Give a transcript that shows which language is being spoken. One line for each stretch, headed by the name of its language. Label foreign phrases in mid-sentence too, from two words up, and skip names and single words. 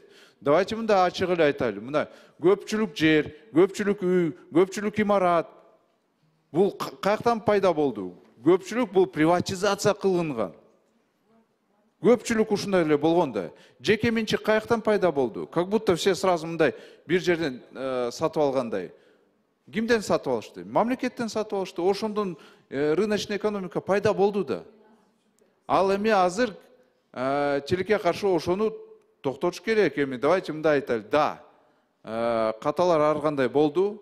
Kyrgyz: Давайте мындай ачык эле айтайлы. Мына көпчүлүк жер, көпчүлүк үй, көпчүлүк имарат бул каяктан пайда болду? Көпчүлүк бул приватизация кылынган. Көпчүлүк ушундай эле болгондо. Жеке менчик каяктан пайда болду?
Russian: Как будто все сразу
Kyrgyz: мындай бир жерден сатып алгандай. Кимден сатып алышты? Мамлекеттен сатып алышты. Ошондон
Russian: рыночный экономика
Kyrgyz: пайда болду да. Ал эми азыр тилекке каршы ошону токтотуш керек. Эми давайте мындай айтайлы. Да, каталар ар кандай болду.